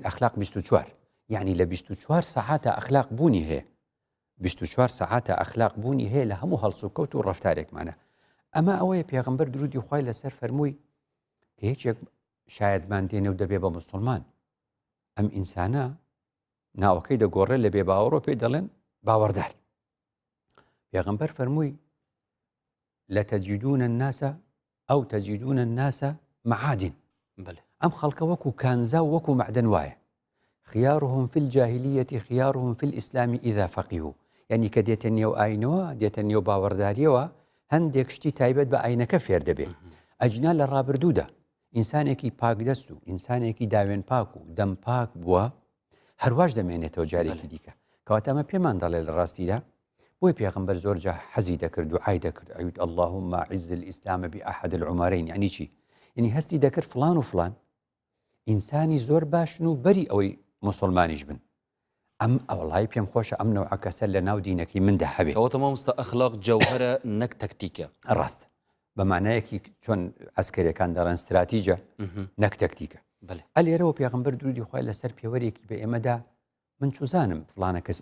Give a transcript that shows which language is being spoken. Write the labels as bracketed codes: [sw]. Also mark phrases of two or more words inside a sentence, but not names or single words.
[ckb] ئەخلاق 24 یعنی لە 24 سەعاتە ئەخلاق بوونی هەیە 24 سەعاتە ئەخلاق بوونی هەیە لە هەموو هەڵسوکەوت و ڕەفتارێکمانە ئەمە ئەوەیە پێغەمبەر درودی خوای لەسەر فەرمووی کە هیچێک شایەتمان دێنێ و دەبێ بە مسلمان ئەم ئینسانە ناوەکەی دەگۆڕێ لە بێ باوەڕۆ پێی دەڵێن باوەڕدار پێغەمبەر فەرمووی [ar] لەتەجیدونە الناسە [ckb] ئەو [ar] تەجیدونە الناسە معادن [ckb] ئەم خەڵکە وەکو کانزا و وەکو معدن وایە [ar] خيارهم في الجاهلية خيارهم في الإسلام إذا فقهوا [ckb] يعني کە دێتە نێو ئاینەوە دێتە نێو باوەڕداریەوە هەندێک شتی تایبەت بە ئاینەکە فێر دەبێ ئەجنا لە ڕابردوودا ئینسانێکی پاکدەست و ئینسانێکی داوێن پاک و دەم پاک بووە هەرواش دەمێنێتەوە جارێکی دیکە کەواتە ئەمە پێمان دەڵێ لە ڕاستیدا بۆی پێغەمبەر زۆر جا حەزی دەکرد و عای دەکرد ئەوت [ar] اللهم عز الإسلام بأحد العمرين [ckb] يعني چی یعنی هەستی دەکرد فلان و فلان ئینسانی زۆر باشن و بەری ئەوەی مسلمانیش بن ئەم ئەوڵای پێم خۆشە ئەم نەوع کەسە لە ناو دینەکەی مندا هەبێت ئەوەتە مامۆستا ئەخلاق جەوهرە نەک تەکتیکە ڕاست بە مانایەکی چۆن ئەسکەریەکان دەڵێن استراتیجە نەک تەکتیکە ئەلێرەوە پێغەمبەر درودی خوای لەسەر پێوەرێکی بە ئێمەدا من چوزانم فلانە کەس